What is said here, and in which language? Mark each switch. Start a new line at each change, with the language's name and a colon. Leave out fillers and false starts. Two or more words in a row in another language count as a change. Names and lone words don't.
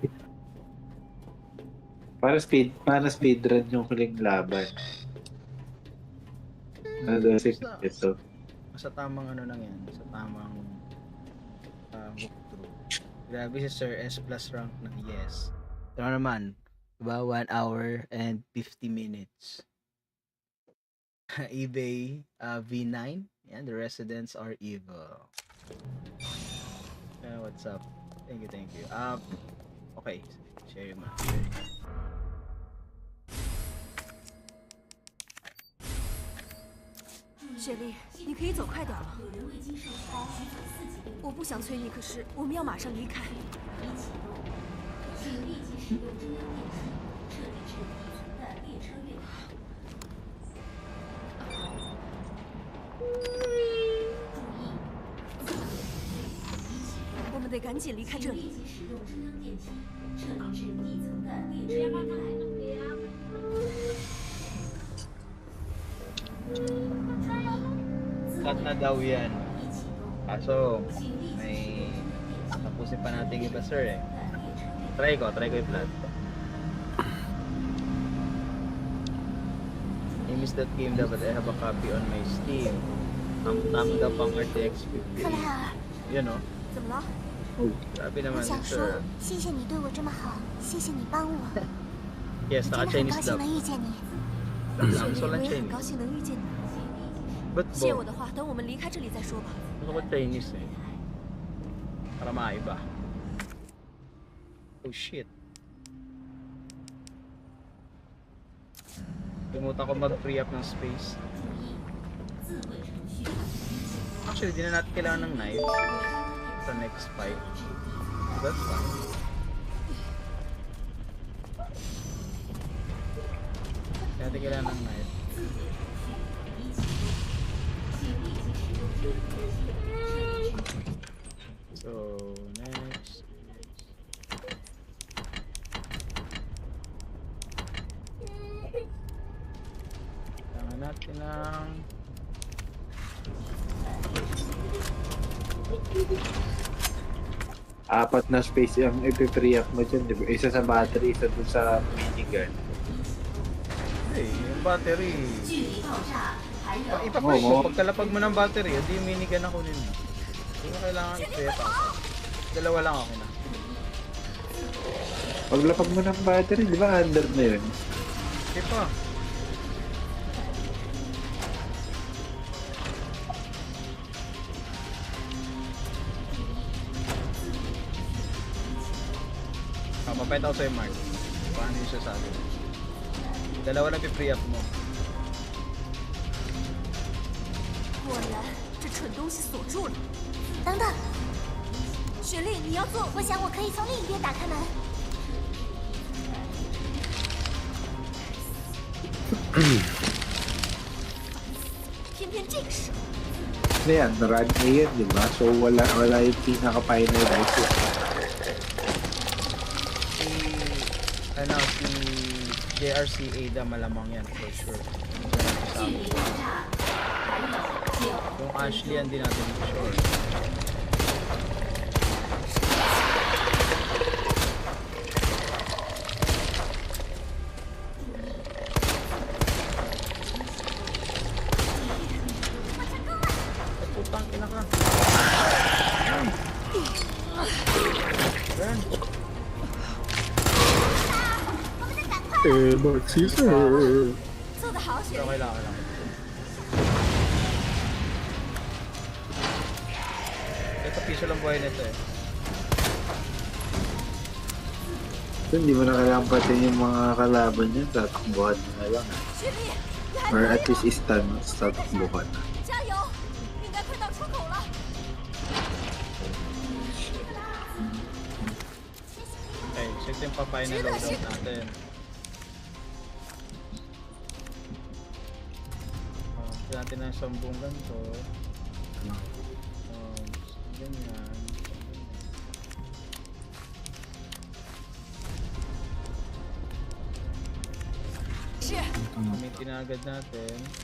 Filipino: Paano speedrun yung huling laban? Ano daw ito? Sa tamang ano lang yan. Sa tamang walkthrough. Grabe si sir.
English: S plus rank
Filipino: na. Yes. Ito naman. Diba?
English: 1 hour and 50 minutes. eBay V9. Yan, the residents are evil. What's up? Thank you. Okay. Share your map.
Chinese: 雪莉，你可以走快点了。我不想催你，可是我们要马上离开。请立即使用中央电梯撤离至底层的列车月台。我们得赶紧离开这请立里。即使用中央电梯撤离至底层的列车月台。
Filipino: Cut na daw yan. Kaso, may tapusin pa natin iba, sir, eh. Try ko i-flat.
English: I missed that game daw, but I have a copy on my Steam.
Filipino: Tam daw pang RTX 50.
Chinese: 克莱尔，
Filipino: Yun, no?
Chinese: 怎么了？
Filipino: Grabe
Chinese: 我
Filipino: naman,
Chinese: 想说
Filipino: sir.
Chinese: 谢谢你对我这么好，谢谢你帮我，
English: Yes,
Chinese: 我真的很
Filipino: naka-Chinese
Chinese: 高兴
Filipino: dub.
Chinese: 能遇见你。雪
Filipino: Lang
Chinese: 莉，
Filipino: so
Chinese: 我
Filipino: lang
Chinese: 也很
Filipino: Chinese.
Chinese: 高兴能遇见你。
English: But
Chinese: 谢 bo, 我的话，等我们离开这里再说吧。
Filipino: gusto ko Chinese, eh. Para maiba.
English: Oh, shit.
Filipino: Limutan ko mag-free up ng space. Actually, di na natin kailangan ng knife sa
English: next fight. That's fine.
Filipino: Di natin kailangan ng knife.
English: So, next.
Filipino: Kailangan natin ng... Apat na space yung ipi-free up mo dyan, di ba? Isa sa battery, isa dun sa minigun. Hey, yung battery.
Chinese: 距离爆炸还有
Filipino: Ipapalit Oo. mo, pagkalapag mo ng battery, hindi yung minigun na kunin mo. Hindi mo kailangan i-set up. Dalawa lang ako na. Paglapag mo ng battery, di ba under na yun? Okay pa. Papapayat ako sa'yo, Mark. Paano yung sasabi? Dalawa lang i-free up mo.
Chinese: 果然，这蠢东西锁住了。等等，雪莉，你要做，我想我可以从另一边打开门。偏偏这个时候，
Filipino: Ano yan? Run A yan, di ba? So wala yung pinaka-final rifle. Si... Ano, si... JRC Ada malamang yan,
English: for sure.
Chinese: 距离爆炸还有9。
Filipino: Yung Ashley, hindi natin sure. Ay, putang ina ka. Ayan.
English: But Caesar.
Chinese: 做得好，雪莉。
Filipino: Okay lang. Ito, piso lang buhay nito eh. So, hindi mo na kailangan patin yung mga kalaban niya, tatakbuhan mo na lang.
Chinese: 雪莉，你还
English: Or
Chinese: 可
English: at
Chinese: 以
English: least stun,
Filipino: tatakbuhan na.
Chinese: 加油！应该快到出口了。
Filipino: Okay, so ito yung pa-final loadout natin. Ito natin ng sambong ganito. Ganyan. Gamitin na agad natin.